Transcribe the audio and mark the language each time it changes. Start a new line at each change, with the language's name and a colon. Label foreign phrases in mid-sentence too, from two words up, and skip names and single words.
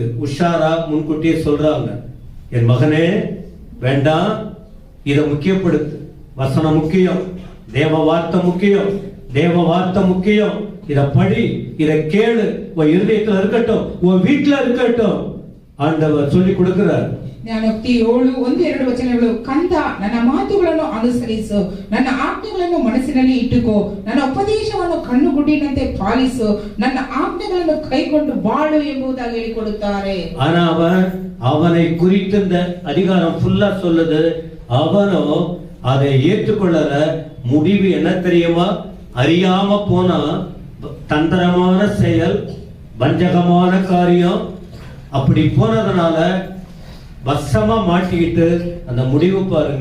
Tamil: உஷாரா முன்கூட்டியே சொல்றாங்க, என் மகனே வேண்டாம், இதை முக்கியப்படுத்து. வசனம் முக்கியம், தேவ வார்த்தை முக்கியம், தேவ வார்த்தை முக்கியம். இத படி, இத கேளு, உன் இருதயத்துல இருக்கட்டும், உன் வீட்டுல இருக்கட்டும். ஆண்டவர் சொல்லி கொடுக்கிறார்.
Kannada: ಜ್ಞಾನೋಕ್ತಿ 7:1-2 ವಚನಗಳು, ಕಂದ ನನ್ನ ಮಾತುಗಳನ್ನು ಅನುಸರಿಸು, ನನ್ನ ಆಜ್ಞೆಗಳನ್ನು ಮನಸ್ಸಿನಲ್ಲಿ ಇಟ್ಟುಕೋ, ನನ್ನ ಉಪದೇಶವನ್ನು ಕಣ್ಣುಗುಡ್ಡಿನಂತೆ ಪಾಲಿಸು, ನನ್ನ ಆಜ್ಞೆಗಳನ್ನು ಕೈಕೊಂಡು ಬಾಳು ಎಂಬುದಾಗಿ ಹೇಳಿಕೊಡುತ್ತಾರೆ.
Tamil: ஆனா அவனை குறித்து இந்த அதிகாரம் ஃபுல்லா சொல்லுது, அவனோ அதை ஏற்றுக்கொள்ளல. முடிவு என்ன தெரியுமா? அறியாம போனா தந்திரமான செயல், வஞ்சகமான காரியம். அப்படி போனதுனால வசமா மாட்டிக்கிட்டு அந்த முடிவு பாருங்க.